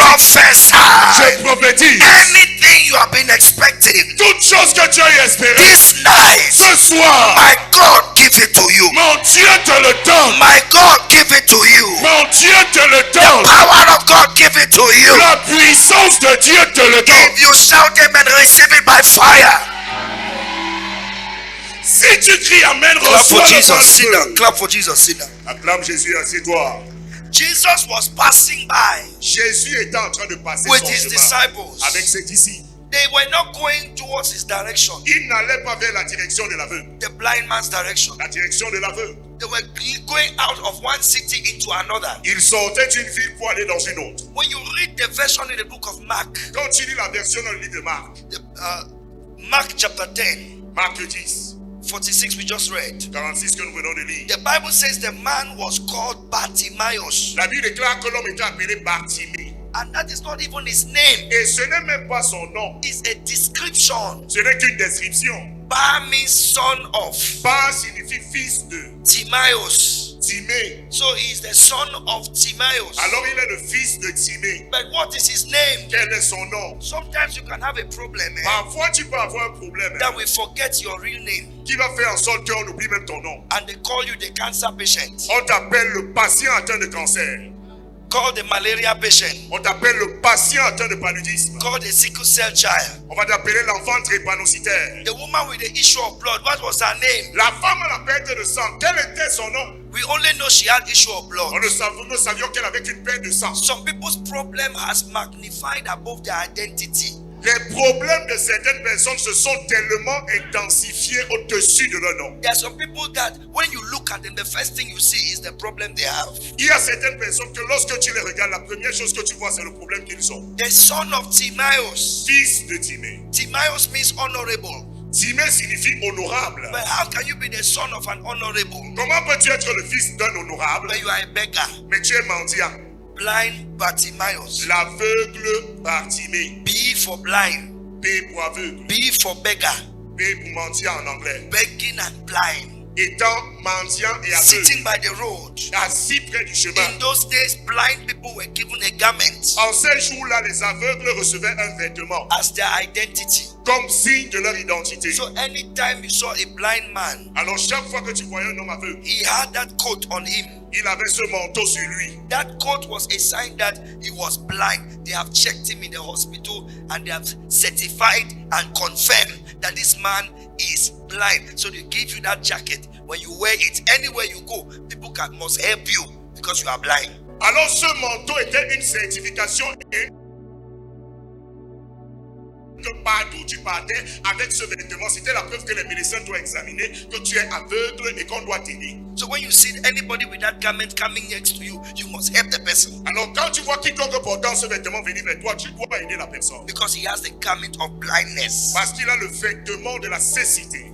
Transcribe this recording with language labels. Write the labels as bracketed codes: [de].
[en] prophesy. [fr] je prophétise. [en] Anything you have been expecting [fr] Toute chose que tu as espérée, [en] this night, [fr] ce soir, [en] my God give it to you. [fr] mon Dieu te le donne. [en] My God give it to you. [fr] Mon Dieu te le [en] The [fr] donne. [en] power of God give it to you. [fr] La puissance de Dieu te le donne. [en] If you shout amen, receive it by fire. [fr] Si tu cries Amen, [en] Clap for [fr] reçois le [en] Jesus. Sit [fr] feu. [en] down. Clap for Jesus. Sit down. [fr] Acclame Jésus, assieds-toi. [en] Jesus was passing by [fr] Jésus était en train de passer [en] with [fr] son [en] his [fr] chemin [en] disciples. [fr] avec ses disciples. [en] They were not going towards his direction, [fr] Il n'allait pas vers la direction de l'aveugle, [en] the blind man's direction. [fr] la direction de l'aveugle. [en] They were going out of one city into another. [fr] Il sortait d'une ville pour aller dans une autre. [en] When you read the version in the book of Mark, [fr] Quand tu lis la version dans le livre de Marc, [en] Mark chapter 10, [fr] Marc 10, [en] 46 we just read. [fr] 46 que nous venons de lire. [en] The Bible says the man was called Bartimaeus. [fr] La Bible déclare que l'homme était appelé Bartimée. [en] And that is not even his name. [fr] Et ce n'est même pas son nom. [en] It's a description. [fr] Ce n'est qu'une description. [en] Bar means son of. [fr] Bar signifie fils de. [en] Timaeus. [fr] Timée. [en] So he is the son of Timaeus. [fr] Alors il est le fils de Timée. [en] But what is his name? [fr] Quel est son nom? [en] Sometimes you can have a problem [fr] Parfois tu peux avoir un problème [en] that we forget your real name. [fr] qui va faire en sorte qu'on oublie même ton nom. [en] And they call you the cancer patient. [fr] On t'appelle le patient atteint de cancer. [en] Call the malaria patient. [fr] On t'appelle le patient atteint de paludisme. [en] Call the sickle cell child. [fr] On va t'appeler l'enfant drépanocytaire. [en] The woman with the issue of blood, what was her name? [fr] La femme à la perte de sang, quel était son nom? [en] We only know she had issue of blood. [fr] Nous savions qu'elle avait une perte de sang. [en] Some people's problem has magnified above their identity. [fr] Les problèmes de certaines personnes se sont tellement intensifiés au-dessus de leur nom. [en] There are some people that when you look at them, the first thing you see is the problem they have. [fr] Il y a certaines personnes que lorsque tu les regardes, la première chose que tu vois, c'est le problème qu'ils ont. [en] The son of Timaeus. [fr] Fils de Timée. [en] Timaeus means honorable. [fr] Timée signifie honorable. [en] But how can you be the son of an honorable? [fr] Comment peux-tu être le fils d'un honorable, [en] But you are a beggar. [fr] mais tu es mendiant? [en] Blind Bartimaeus. [fr] L'aveugle Bartimée. [en] B for blind. [fr] B pour aveugle. [en] B for beggar. [fr] B pour mendiant en anglais. [en] Begging and blind. [fr] Étant mendiant et [en] Sitting [fr] aveugle, [en] by the road. [fr] assis près du chemin. [en] In those days, blind people were given a garment [fr] En ces jours-là, les aveugles recevaient un vêtement [en] as their identity. [fr] comme signe de leur identité. [en] So anytime you saw a blind man, [fr] Alors chaque fois que tu voyais un homme aveugle, [en] he had that coat on him. [fr] il avait ce manteau sur lui. [en] That coat was a sign that he was blind. They have checked him in the hospital and they have certified and confirmed that this man is blind. So they give you that jacket. When you wear it, anywhere you go, people must help you because you are blind. [fr] Alors ce manteau était une certification et que partout tu partais avec ce vêtement, c'était la preuve que les médecins doivent examiner que tu es aveugle et qu'on doit t'aider. [en] So when you see anybody with that garment coming next to you, you must help the person [fr] Alors quand tu vois quiconque portant ce vêtement venir vers toi, tu dois aider la personne. [en] because he has the garment of blindness. [fr] Parce qu'il a le vêtement de la cécité.